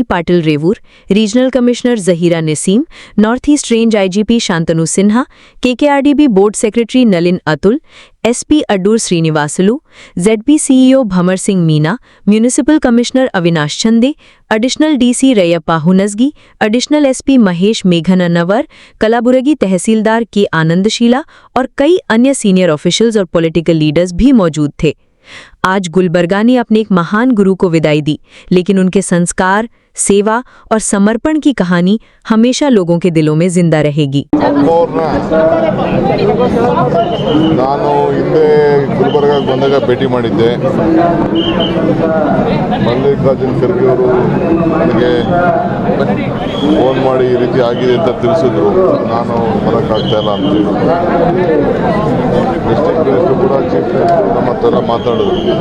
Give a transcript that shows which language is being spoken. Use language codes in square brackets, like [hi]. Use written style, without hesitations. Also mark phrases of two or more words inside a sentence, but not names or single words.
[hi] पाटिल रेवूर, [en] Regional Commissioner [hi] जहीरा नसीम, [en] North East Range IGP [hi] शांतनु सिन्हा, KKRDB [en] Board Secretary [hi] नलिन अतुल, SP अड्डूर श्रीनिवासलू, ZP CEO भमर सिंह मीना, [en] Municipal Commissioner [hi] अविनाश चंदे, [en] Additional DC [hi] रैयप्पा हुनजगी, [en] Additional SP [hi] महेश मेघननवर, कलाबुरगी तहसीलदार के आनंदशीला और कई अन्य [en] senior officials [hi] और [en] political leaders [hi] भी मौजूद थे। आज गुलबर्गा ने अपने एक महान गुरु को विदाई दी, लेकिन उनके संस्कार, सेवा और समर्पण की कहानी हमेशा लोगों के दिलों में जिंदा रहेगी। [kn] ನಾನು ಹಿಂದೆ ಗುಲ್ಬರ್ಗಾಗೆ ಬಂದಾಗ ಭೇಟಿ ಮಾಡಿದ್ದೆ. ಮಲ್ಲಿಕಾರ್ಜುನ್ ಖರ್ಗೆ ಅವರು ನನಗೆ ಫೋನ್ ಮಾಡಿ ಈ ರೀತಿ ಆಗಿದೆ ಅಂತ ತಿಳಿಸಿದ್ರು. ನಾನು ಬರೋಕ್ಕಾಗ್ತಾ ಇಲ್ಲ ಅಂತ [en] district minister [kn] ಕೂಡ [en] chief minister [kn] ನಮ್ಮ ಹತ್ರ ಮಾತಾಡಿದ್ರು.